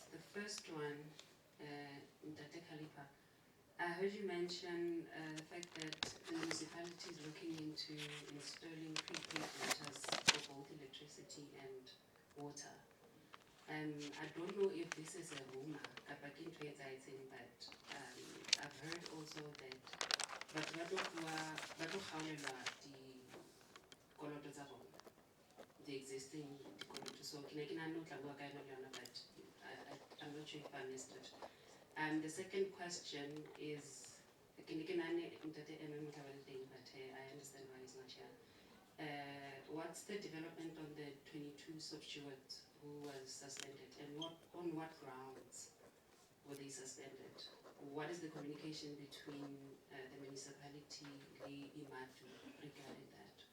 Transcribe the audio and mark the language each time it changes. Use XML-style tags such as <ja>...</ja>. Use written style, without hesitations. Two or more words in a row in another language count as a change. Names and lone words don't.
<en>The first one, Mtate Khalifa, I heard you mention the fact that the municipality is looking into installing prepaid meters for both electricity and I don't know if this is a rumor, but I've heard also that</en> <st>batho ba tlo kgaolelwa dikoloto tsa bona,</st> <en>the existing dikoloto.</en> <st>So ke ne ke nahana o tla bua ka yona le yona,</st> <en>but I'm not sure if I missed it. The second question is,</en> <st>ke ne ke nahane Ntate Eme o tla ba le teng,</st> <en>but I understand why he's not here. What's the development on the 22 substewards who was suspended, and on what grounds were they suspended? What is the communication between the municipality and Imatu regarding that?</en>